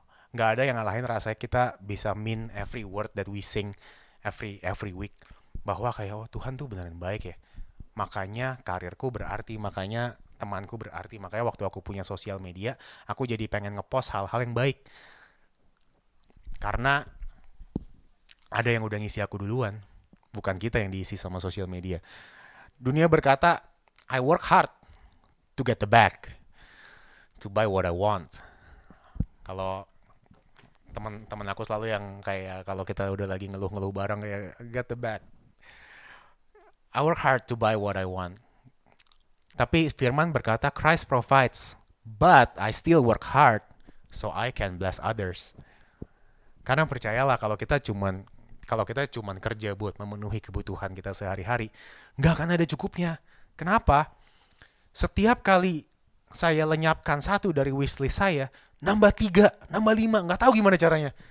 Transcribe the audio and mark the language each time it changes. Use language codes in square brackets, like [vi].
[id] Nggak ada yang ngalahin rasanya kita bisa [en] mean every word that we sing every week, [id] bahwa kayak, oh Tuhan tuh beneran baik ya. Makanya karirku berarti, makanya temanku berarti, makanya waktu aku punya sosial media, aku jadi pengen ngepost hal-hal yang baik. Karena ada yang udah ngisi aku duluan, bukan kita yang diisi sama sosial media. Dunia berkata, [en] I work hard to get the bag, to buy what I want. [id] Kalau teman-teman aku selalu yang kayak kalau kita udah lagi ngeluh-ngeluh bareng kayak [en] get the bag. I work hard to buy what I want. [id] Tapi firman berkata [en] Christ provides, but I still work hard so I can bless others. [id] Karena percayalah kalau kita cuman kerja buat memenuhi kebutuhan kita sehari-hari, nggak akan ada cukupnya. Kenapa? Setiap kali saya lenyapkan satu dari wishlist saya, nambah 3, nambah 5, nggak tahu gimana caranya.